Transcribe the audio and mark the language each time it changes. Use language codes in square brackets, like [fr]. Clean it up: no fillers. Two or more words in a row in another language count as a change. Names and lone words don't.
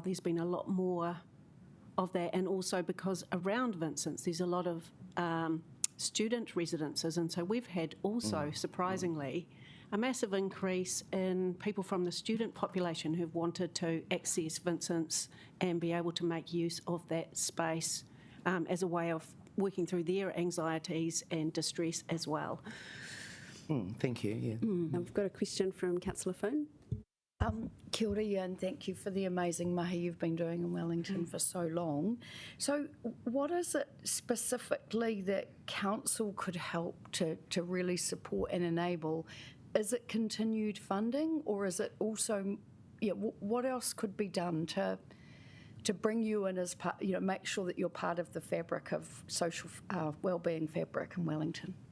[en] There's been a lot more of that, and also because around Vincent's there's a lot of student residences, and so we've had also, surprisingly, a massive increase in people from the student population who've wanted to access Vincent's and be able to make use of that space as a way of working through their anxieties and distress as well. Thank you. Yeah. I've got a question from Councillor Foon. [mi] Kia ora, [en] and thank you for the amazing mahi you've been doing in Wellington for so long. So what is it specifically that council could help to really support and enable? Is it continued funding, or is it also, what else could be done to bring you in as part, make sure that you're part of the fabric of social wellbeing fabric in Wellington?